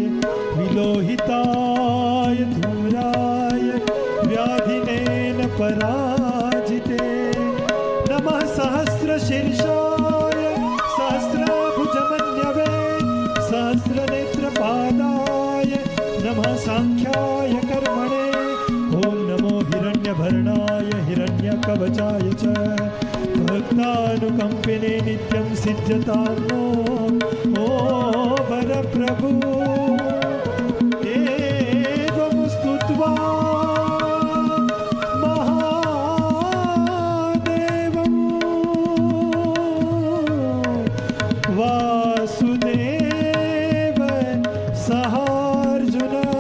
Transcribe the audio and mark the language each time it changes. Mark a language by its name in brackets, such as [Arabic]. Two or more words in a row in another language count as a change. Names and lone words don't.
[Sanskrit] વિલોહિતાય ધૂરાય વ્યાધિનેન પરાજિતે નમઃ સહસ્ર શીર્ષાય સહસ્રાભુજમન્યવે સહસ્રનેત્ર પાદાય નમઃ સાંખ્યાય કર્મણે कर्णाय हिरण्यकवचाय च भक्तानुकम्पिने नित्यं सिद्ध्यतां नो ओ वरप्रभु एवं स्तुत्वा महादेवं वासुदेव सहार्जुन